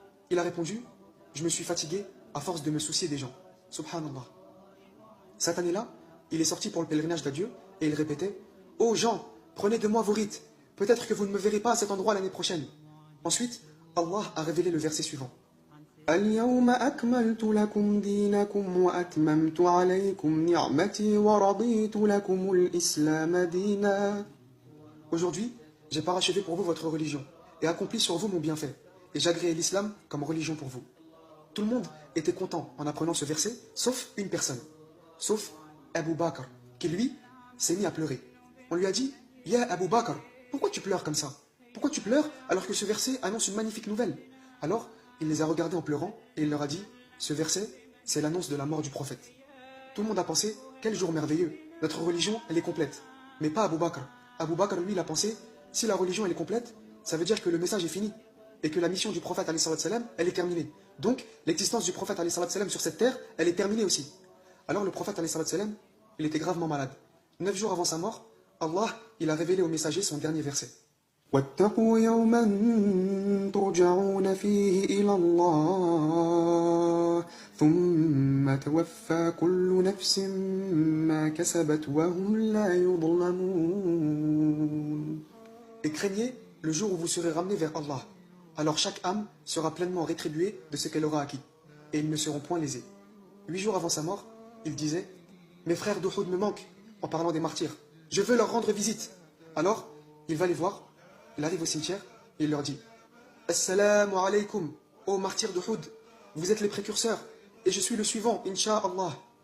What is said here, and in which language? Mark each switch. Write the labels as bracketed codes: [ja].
[fr] Il a répondu, je me suis fatigué à force de me soucier des gens. Subhanallah. Cette année-là, il est sorti pour le pèlerinage d'adieu et il répétait, ô gens, prenez de moi vos rites. Peut-être que vous ne me verrez pas à cet endroit l'année prochaine. Ensuite, Allah a révélé le verset suivant. [ar] اليوم أكملت لكم دينكم وأتممت عليكم نعمتي ورضيت لكم الإسلام دينا. [fr] Aujourd'hui, j'ai parachevé pour vous votre religion et accompli sur vous mon bienfait. Et j'agréai l'islam comme religion pour vous. Tout le monde était content en apprenant ce verset, sauf une personne. Sauf Abu Bakr, qui lui s'est mis à pleurer. On lui a dit, Ya Abu Bakr, pourquoi tu pleures comme ça? Pourquoi tu pleures alors que ce verset annonce une magnifique nouvelle? Alors, il les a regardés en pleurant et il leur a dit, ce verset, c'est l'annonce de la mort du prophète. Tout le monde a pensé, quel jour merveilleux, notre religion, elle est complète. Mais pas Abu Bakr. Abu Bakr, lui, il a pensé, si la religion, elle est complète, ça veut dire que le message est fini. Et que la mission du prophète, alayhi salatu salam, elle est terminée. Donc, l'existence du prophète, alayhi salatu salam, sur cette terre, elle est terminée aussi. Alors le prophète, alayhi salatu salam, il était gravement malade. 9 jours avant sa mort, Allah, il a révélé au messager son dernier verset. [ar] واتقوا يوما ترجعون فيه إلى الله ثم توفى كل نفس ما كسبت وهم لا يظلمون. [fr] Et craignez le jour où vous serez ramenés vers Allah. Alors chaque âme sera pleinement rétribuée de ce qu'elle aura acquis. Et ils ne seront point lésés. 8 jours avant sa mort, il disait, mes frères d'Uhud me manquent, en parlant des martyrs. Je veux leur rendre visite. Alors, il va les voir. Il arrive au cimetière et il leur dit, Assalamu alaykum, ô martyrs d'Uhud, vous êtes les précurseurs et je suis le suivant, Inch'Allah.